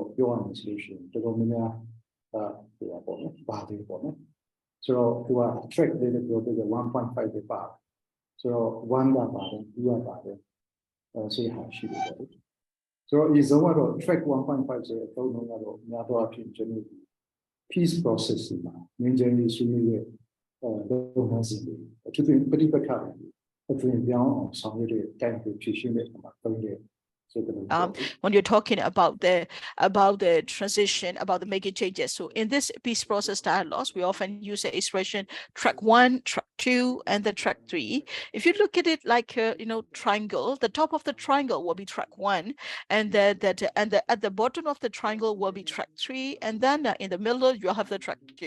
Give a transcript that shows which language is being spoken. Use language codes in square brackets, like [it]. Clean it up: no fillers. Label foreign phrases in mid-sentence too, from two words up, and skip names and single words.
[my] ပြောရမယ်ဆိုလို့ရှိရင်တော်တော်များများဟိုပေါ့နော်ပါတယ်ပေါ့နော်ဆိုတော့သူက track လေးတွေပြောပြတယ် 1.5 ပဲပါဆိုတော့1ကပါတယ်2ကပါတယ်ဆိုရရှိတယ်ပေါ့ဆိုတော့ဒီဇုံကတော့ track 1.5ဆိုတဲ့အသုံးလုံးကတော့များသောအားဖြင့်ကျွန်တော် [en] peace process [my] မှာငြိမ်းချမ်းရေးဆွေးနွေးတဲ့လုပ်ငန်းစဉ်တွေအထူးသဖြင့်ပဋိပက္ခတွေအသွင်ပြောင်းအောင်ဆောင်ရွက်တဲ့တိုင်ကိုဖြည့်ရှင်းတဲ့အခါမှာသုံးတဲ့ [en] when you're talking about the transition, about the making changes. So in this peace process dialogues, we often use the expression track 1, track 2, and the track 3. If you look at it like a triangle, the top of the triangle will be track 1, and at the bottom of the triangle will be track 3, and then in the middle you have the track 2.